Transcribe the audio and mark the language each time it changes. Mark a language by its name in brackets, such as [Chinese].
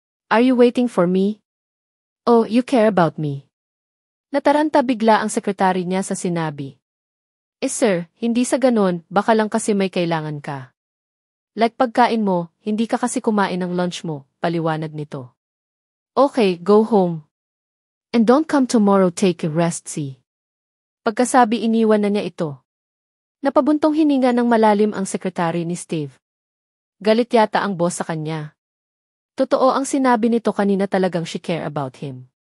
[English] Are you waiting for me? Oh, you care about me. [Filipino] Nataranta bigla ang sekretary niya sa sinabi. Sir, hindi sa ganon, baka lang kasi may kailangan ka. Like pagkain mo, hindi ka kasi kumain ng lunch mo, paliwanag nito. [English] Okay, go home. And don't come tomorrow, take a rest, see. [Filipino] Pagkasabi iniwan na niya ito. Napabuntong hininga ng malalim ang sekretary ni Steve. Galit yata ang boss sa kanya. Totoo ang sinabi nito kanina, talagang [English] she care about him.